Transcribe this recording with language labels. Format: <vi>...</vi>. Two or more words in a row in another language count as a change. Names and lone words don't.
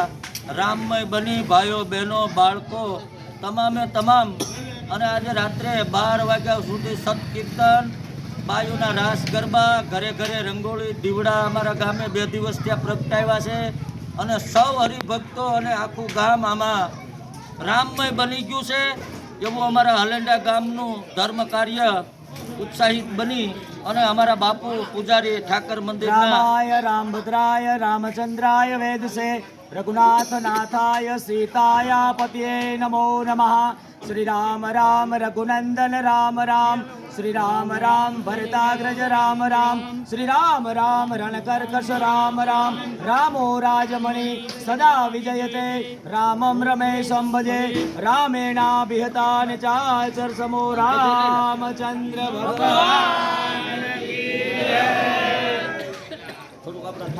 <gu>રામમય બની ભાઈઓ બહેનો બાળકો તમામે તમામ અને આજે રાત્રે 12 વાગ્યા સુધી સત્કીર્તન બાયુના રાસ ગરબા ઘરે ઘરે રંગોળી દીવડા અમારા ગામે 2 દિવસ ત્યાં પ્રગટાવ્યા છે અને સૌ હરિભક્તો અને આખું ગામ આમાં રામમય બની ગયું છે એવું અમારા હલેન્ડા ગામનું ધર્મ કાર્ય ઉત્સાહિત બની અને અમારા બાપુ પૂજારી ઠાકર મંદિરના</gu> <sa>रामाय रामभद्राय रामचंद्राय वेदसे रघुनाथ नाथाय सीताय पतये नमो नमः श्री राम राम रघुनंदन राम राम श्री राम राम भरताग्रज राम राम श्री राम राम रणकर्कश राम राम रामो राजमणि सदा विजयते रामं रमेशं भजे रामेणाभिहता चाचर समो रामचंद्र</sa> <hi>भगवान की जय।</hi>